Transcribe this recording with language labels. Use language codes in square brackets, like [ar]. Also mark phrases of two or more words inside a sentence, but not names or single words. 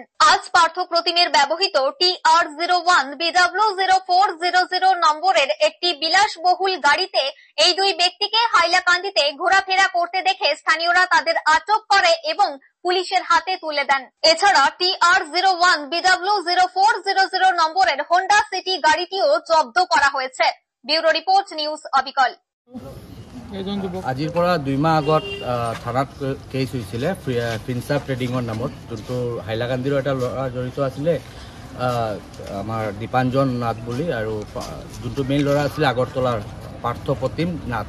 [bn] আজ পার্থ প্রতিমের ব্যবহৃত TR01 BW0400 নম্বরের একটি বিলাসবহুল গাড়িতে এই 2 ব্যক্তিকে হাইলাকান্দিতে ঘোরাফেরা করতে দেখে স্থানীয়রা তাদের আটক করে এবং পুলিশের হাতে তুলে দেন। এছাড়া TR01 BW0400 নম্বরের হোন্ডা সিটি গাড়িটিও জব্দ করা হয়েছে। [en] bureau report, [bn] নিউজ অবিকল। [as] আজিৰ পৰা 2 মাহ আগত থানাত কেছ হৈছিলে ফিনসাপ ট্ৰেডিঙৰ নামত, যোনটো হাইলাকান্দিৰ এটা ল'ৰা জড়িত আছিলে আমাৰ দীপাঞ্জন নাথ বুলি, আৰু যোনটো মেইন ল'ৰা আছিলে আগৰতলাৰ পাৰ্থ প্ৰতিম নাথ।